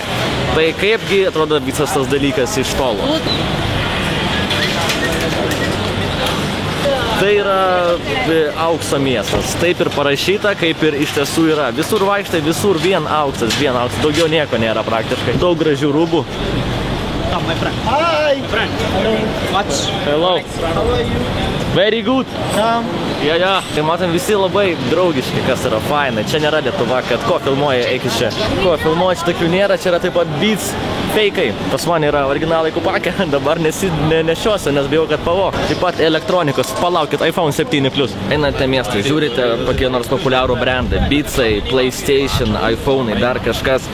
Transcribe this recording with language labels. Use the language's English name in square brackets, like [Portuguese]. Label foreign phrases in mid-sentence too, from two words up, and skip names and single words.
[Lithuanian] Tai kaipgi atrodo visas tas dalykas iš tolo. Tai yra aukso miestas. Taip ir parašyta, kaip ir iš tiesų yra. Visur vaikštai, visur vien auksas, daugiau nieko nėra praktiškai. Daug gražių rūbų. [English] Come, my friend. Hi. Friend. Watch. Hello. How are you? Very good. Come. Ja. [Lithuanian] Tai matom visi labai draugiški, kas yra faina. Čia nėra Lietuva, kad ko filmuoja, eik iš čia. Ko filmuoja, čia tokių nėra, čia yra taip pat Beats feikai. Pas man yra originalai kupakė, dabar nešiuosiu, nes bijau, kad pavok. Taip pat elektronikos, palaukit, iPhone 7 Plus. Einate miestai, žiūrite kokie nors populiarų brandai, Beatsai, PlayStation, iPhone'ai, dar kažkas.